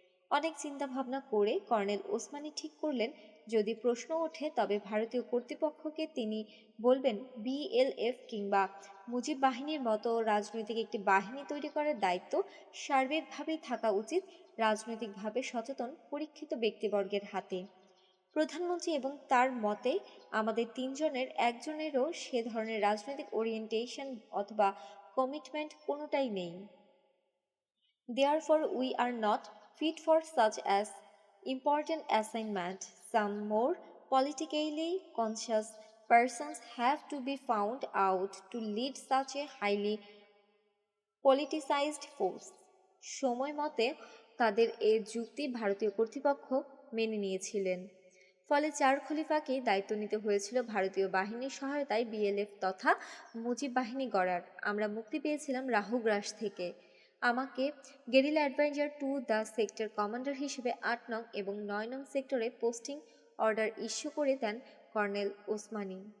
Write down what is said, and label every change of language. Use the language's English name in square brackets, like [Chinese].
[Bangla] অনেক চিন্তা ভাবনা করে কর্নেল ওসমানী ঠিক করলেন যদি প্রশ্ন ওঠে তবে ভারতীয় কর্তৃপক্ষকে তিনি বলবেন বিএলএফ কিংবা মুজিব বাহিনীর মতো রাজনৈতিক একটি বাহিনী তৈরি করার দায়িত্ব সার্বিকভাবেই থাকা উচিত রাজনৈতিকভাবে সচেতন পরীক্ষিত ব্যক্তিবর্গের হাতে। প্রধানমন্ত্রী এবং তার মতে আমাদের তিনজনের একজনেরও সে ধরনের রাজনৈতিক ওরিয়েন্টেশন অথবা কমিটমেন্ট কোনোটাই নেই। [English] Therefore, we are not fit for such as important assignment. Some more politically conscious persons have to be found out to lead such a highly politicized force. [Bangla] সময় মতে তাদের এ যুক্তি ভারতীয় কর্তৃপক্ষ মেনে নিয়েছিলেন। ফলে চার খলিফাকে দায়িত্ব নিতে হয়েছিল ভারতীয় বাহিনীর সহায়তায় বিএলএফ তথা মুজিব বাহিনী গড়ার। আমরা মুক্তি পেয়েছিলাম রাহুগ্রাস থেকে। আমাকে [English] guerrilla adviser to the sector commander [Bangla] হিসেবে ৮ নং এবং ৯ নং সেক্টরে পোস্টিং অর্ডার ইস্যু করে দেন কর্নেল ওসমানী।